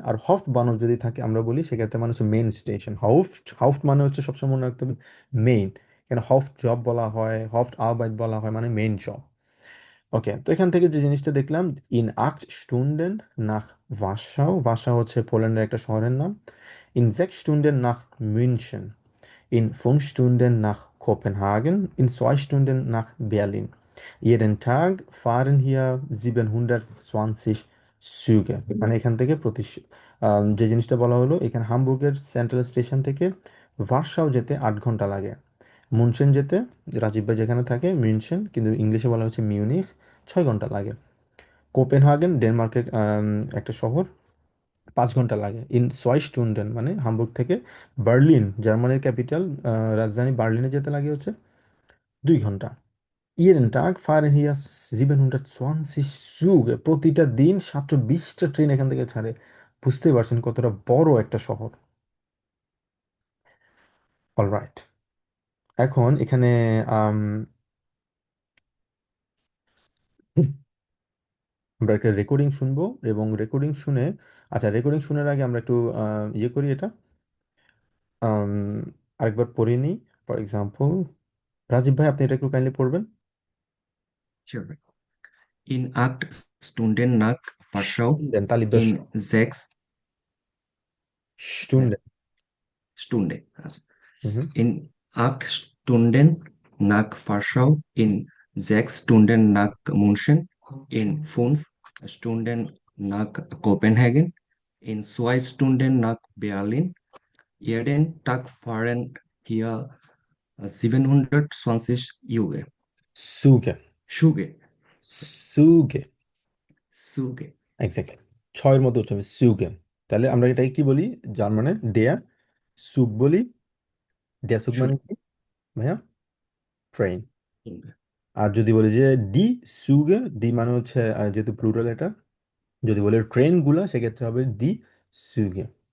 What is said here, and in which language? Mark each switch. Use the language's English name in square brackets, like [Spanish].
[Bangla] আর হফট বানর যদি থাকে আমরা বলি সেক্ষেত্রে মানে হচ্ছে মেইন স্টেশন। হাউফট, হাউফট মানে হচ্ছে সবসময় মনে রাখতে হবে মেইন। এখানে হফট জব বলা হয়, হফট আরবাইট বলা হয়, মানে মেইন জব। ওকে, তো এখান থেকে যে জিনিসটা দেখলাম, [German] ইন 8 স্টুন্ডেন নাখ ভার্সাও, [Bangla] ভার্সাও হচ্ছে পোল্যান্ডের একটা শহরের নাম। [German] In 6 Stunden nach München, in 5 Stunden nach Kopenhagen, in 2 Stunden nach Berlin. Jeden Tag fahren hier 720 Züge। [Bangla] মানে এখান থেকে যে জিনিসটা বলা হলো, এখানে হামবুর্গের সেন্ট্রাল স্টেশন থেকে ভার্সাও যেতে 8 ঘন্টা লাগে। মুনশেন যেতে, রাজীব ভাই যেখানে থাকে মিউনশেন, কিন্তু ইংলিশে বলা হচ্ছে মিউনিখ, 6 ঘন্টা লাগে। কোপেনহাগেন ডেনমার্কের একটা শহর, 5 ঘন্টা লাগে। ইন সয় মানে হামবুর্গ থেকে বার্লিন, জার্মানির ক্যাপিটাল রাজধানী বার্লিনে যেতে লাগে হচ্ছে 2 ঘন্টা। [German] ইয়েরেন টাগ ফারেন হিয়া 720 Züge, [Bangla] প্রতিটা দিন 720টা ট্রেন এখান থেকে ছাড়ে। বুঝতেই পারছেন কতটা বড় একটা শহর। অলরাইট, এখন এখানে আম, আমরা একটা রেকর্ডিং শুনবো, এবং রেকর্ডিং শুনে, আচ্ছা রেকর্ডিং শোনার আগে আমরা একটু ইয়ে করি এটা, আম, আরেকবার পড়ে নিই। ফর এক্সাম্পল, রাজীব ভাই আপনি এটা একটু কাইন্ডলি পড়বেন। [English] Sure. [German] In 8 Stunden nach Warschau, Stunden, তালিবাস, in 6 Stunden। Stunde. Also, Mhm. in 8 Stunden nach Warschau, in 6 Stunden nach München, in 5 Stunden nach Kopenhagen, in 2 Stunden nach Berlin. Jeden Tag fahren hier 720 Züge. Züge, Züge. Züge, Züge. [Bangla] Exactly, ছয়ের মধ্যে হচ্ছে Züge। তাহলে আমরা এটাকে কি বলি? জার্মানে [German] ডেয়া সুগ [Bangla] বলি। ডেয়া সুগ মানে কি ভাইয়া? ট্রেন। [German] Züge. [Bangla] আর যদি বলি যে [German] ডি সুগে, [Bangla] ডি মানে হচ্ছে যেহেতু প্লুরাল এটা, যদি বলি ট্রেনগুলা সেক্ষেত্রে হবে ডি সুগে।